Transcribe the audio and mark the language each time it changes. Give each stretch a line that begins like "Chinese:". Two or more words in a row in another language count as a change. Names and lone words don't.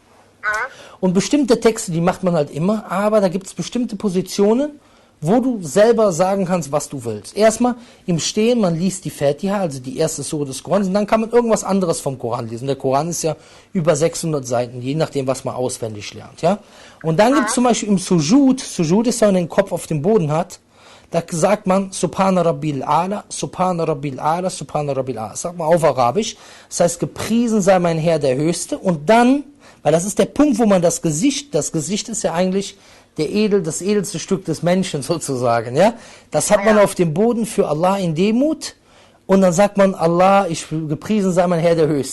German: Und bestimmte Texte, die macht man halt immer, aber da gibt es bestimmte Positionen, wo du selber sagen kannst, was du willst. Erstmal im Stehen, man liest die Fatiha, also die erste Sure des Korans, und dann kann man irgendwas anderes vom Koran lesen. Der Koran ist ja über 600 Seiten, je nachdem, was man auswendig lernt. Ja? Und dann gibt es zum Beispiel im Sujud ist, wenn man den Kopf auf dem Boden hat, da sagt man
Arabic: سبحان ربي الأعلى, سبحان ربي الأعلى, سبحان ربي الأعلى.
German: Das sagt man auf Arabisch. Das heißt, gepriesen sei mein Herr der Höchste. Und dann, weil das ist der Punkt, wo man das Gesicht ist ja eigentlich das edelste Stück des Menschen sozusagen. Ja, das hat man auf dem Boden für Allah in Demut. Und dann sagt man, Allah, gepriesen sei mein Herr der Höchste.